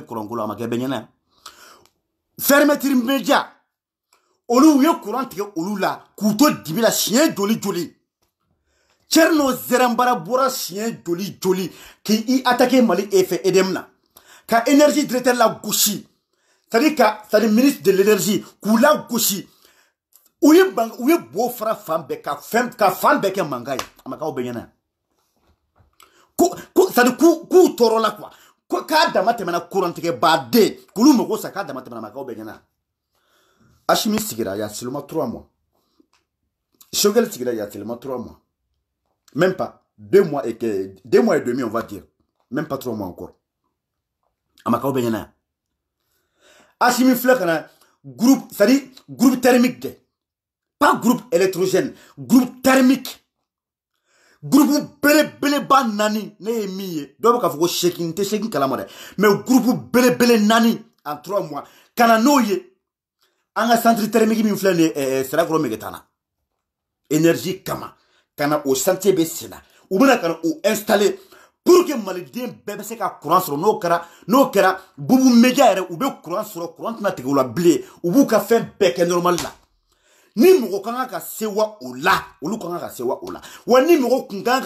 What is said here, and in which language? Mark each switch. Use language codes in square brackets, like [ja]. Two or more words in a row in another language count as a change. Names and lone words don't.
[bm] kurankolo a ma kɛ bɛɛ ɲɛna yan [fr] fermeture média [bm] olu ye kuran tigɛ olu la k'u to dibi la siɲɛ joli Thierno Zerambara bɔra siɲɛ joli k'i attaquer Mali fɛ EDM na ka énergie directeur la gosi [fr] c'est-à-dire ministre de l'énergie [bm] k'u la gosi u ye bo fara fan bɛɛ ka fan bɛɛ kɛ mankan ye a ma k'aw bɛɛ ɲɛna c'est-à-dire k'u tɔɔrɔ la quoi k'a dama tɛmɛna kurantigɛ baden k'olu mago sa k'a dama tɛmɛna ma k'aw bɛɛ ɲɛna Assimi sigira [fr] il y a seulement 3 mois Choguel sigira il y a seulement 3 mois même pas 2 mois et demi on va dire même pas 3 mois encore [bm] a ma k'aw bɛɛ ɲɛna Assimi filɛ kana [fr] groupe c'est-à-dire groupe thermique de pas groupe électrogène groupe thermique groupe [bm] belebeleba nani ne ye min ye dɔw bɛ k'a fɔ ko sekin tɛ sekin kalama dɛ mais groupe belebele nani [fr] en 3 mois [bm] kana n'o ye an ka [fr] centre thermique [bm] min filɛ nin ye Sirakɔrɔ Megetana énergie kama kana o chantier bɛ sen na u bɛna kana o installer [fr] pour que [bm] maliden bɛɛ bɛ se ka courant sɔrɔ n'o kɛra bubu média yɛrɛ u bɛ courant sɔrɔ courant tɛna tigɛ u la bilen u b'u ka fɛn bɛɛ kɛ normal la ni mɔgɔ kan ka sewa o la olu kan ka sewa o la wa ni mɔgɔ kun kan ka